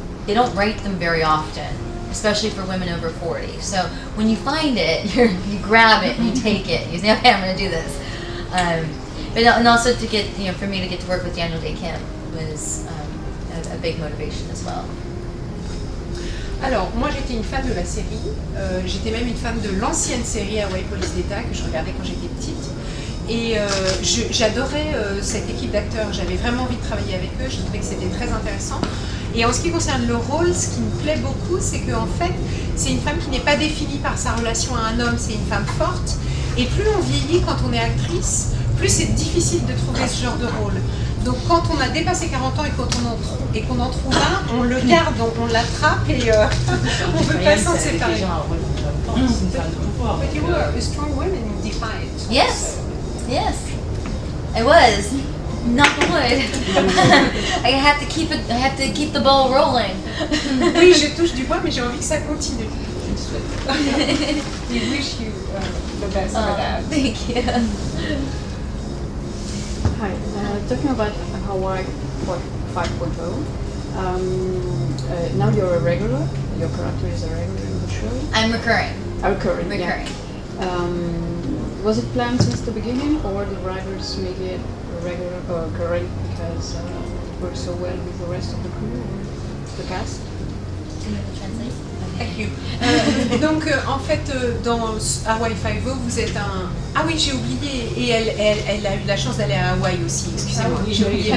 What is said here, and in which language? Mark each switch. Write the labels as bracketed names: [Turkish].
[English] They don't write them very often, especially for women over 40. So when you find it, you grab it and you take it. You say, okay, I'm going to do this. And also to get, for me to get to work with Daniel Day Kim was a big motivation as well. [French] Alors, moi j'étais une fan de la série, j'étais même une fan de l'ancienne série Hawaii Police d'État que je regardais quand j'étais petite. Et j'adorais cette équipe d'acteurs, j'avais vraiment envie de travailler avec eux, je trouvais que c'était très intéressant. Et en ce qui concerne le rôle, ce qui me plaît beaucoup, c'est qu'en fait, c'est une femme qui n'est pas définie par sa relation à un homme, c'est une femme forte. Et plus on vieillit quand on est actrice, plus c'est difficile de trouver ce genre de rôle. Donc quand on a dépassé 40 ans et qu'on en trouve un, on le garde, on l'attrape et on ne peut pas s'en séparer. [English] But you were a strong woman in Defiant. Yes, I was. Knock on wood. I have to keep the ball rolling. [French] Oui, je touche du bois, mais j'ai envie que ça continue. [English] We wish you the best for that. Thank you. Hi, talking about Hawaii 5.0. Now you're a regular. Your character is a regular in the show. I'm recurring. Recurring. Recurring. Yeah. Was it planned since the beginning, or the writers made it a regular or recurring because it works so well with the rest of the crew or the cast? Do you have to translate? Thank you. [French] Donc en fait dans Hawaii 5.0 vous êtes un... Ah oui j'ai oublié et elle a eu la chance d'aller à Hawaï aussi, excusez-moi, j'ai oublié.